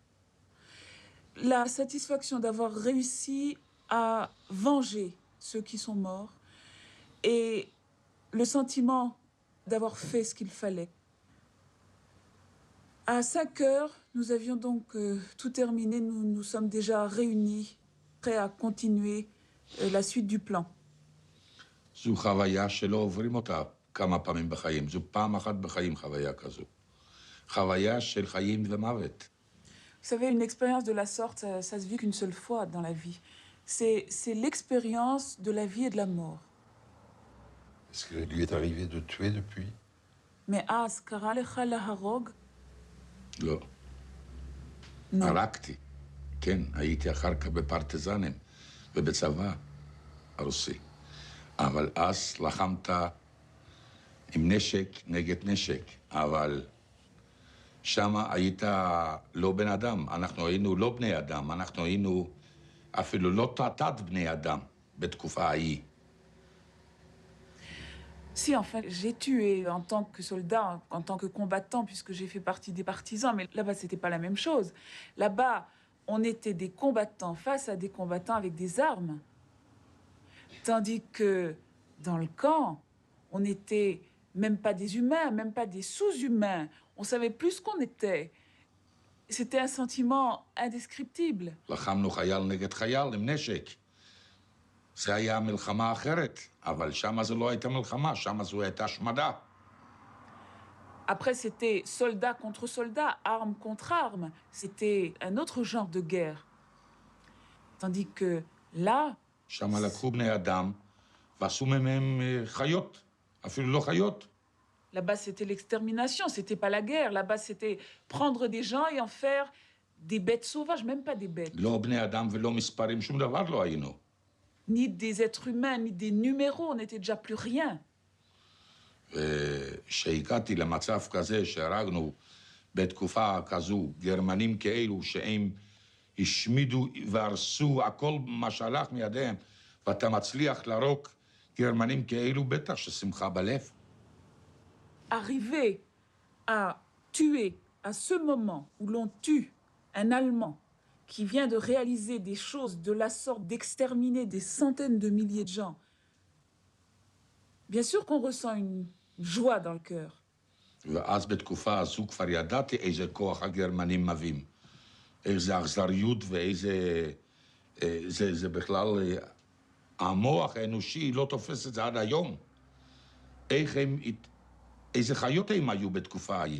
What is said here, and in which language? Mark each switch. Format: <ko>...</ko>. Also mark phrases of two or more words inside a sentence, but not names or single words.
<fr>La satisfaction d'avoir réussi à venger ceux qui sont morts et le sentiment d'avoir fait ce qu'il fallait. À 5 heures, nous avions donc tout terminé. Nous nous sommes déjà réunis, prêts à continuer la suite du plan.</fr> <he>זו חוויה שלא עוברים אותה כמה פעמים בחיים. זו פעם אחת בחיים חוויה כזו. חוויה של חיים ומוות.</he> <fr>Vous savez, une expérience de la sorte, ça se vit qu'une seule fois dans la vie. C'est l'expérience de la vie et de la mort. Est-ce que lui est arrivé de tuer depuis?</fr> <he>Mais אז קרה לך להרוג? לא.</he> <fr>Non.</fr> <he>הרגתי. כן, הייתי אחר כך בפרטיזנים ובצבא הרוסי. אבל אז לחמת עם נשק נגד נשק. אבל שם היית לא בן אדם. אנחנו היינו לא בני אדם. אנחנו היינו אפילו לא תת בני אדם בתקופה ההיא.</he> <fr>Si, en fait, j'ai tué en tant que soldat, en tant que combattant, puisque j'ai fait partie des partisans, mais là-bas, c'était pas la même chose. Là-bas, on était des combattants face à des combattants avec des armes. Tandis que dans le camp, on n'était même pas des humains, même pas des sous-humains. On savait plus ce qu'on était. C'était un sentiment indescriptible.</fr> <he>לחמנו חייל נגד חייל עם נשק. זה היה מלחמה אחרת, אבל שמה זו לא הייתה מלחמה, שמה זו הייתה השמדה.</he> <fr>Après, c'était soldat contre soldat, arme contre arme. C'était un autre genre de guerre. Tandis que là,</fr> <he>שם לקחו בני אדם ועשו מהם חיות, אפילו לא חיות.</he> <fr>là-bas, c'était l'extermination, c'était pas la guerre. Là-bas, c'était prendre des gens et en faire des bêtes sauvages, même pas des bêtes.</fr> <he>לא בני אדם ולא מספרים, שום דבר לא היינו.</he> <fr>Ni des êtres humains, ni des numéros, on n'était déjà plus rien.</fr> <he>כשהגעתי למצב כזה שהרגנו בתקופה כזו גרמנים כאלו שהם השמידו והרסו הכל מה שהלך מידיהם, ואתה מצליח להרוג גרמנים כאלו, בטח ששמחה בלב.</he> <fr>Arriver à tuer, à ce moment où l'on tue un Allemand qui vient de réaliser des choses de la sorte, d'exterminer des centaines de milliers de gens, bien sûr qu'on ressent une joie dans le cœur.</fr> <he>ואז בתקופה הזו כבר ידעתי איזה כוח הגרמנים מביאים. איזה אכזריות ואיזה... זה בכלל... המוח האנושי לא תופס את זה עד היום. איך הם... איזה חיות הם היו בתקופה ההיא.</he>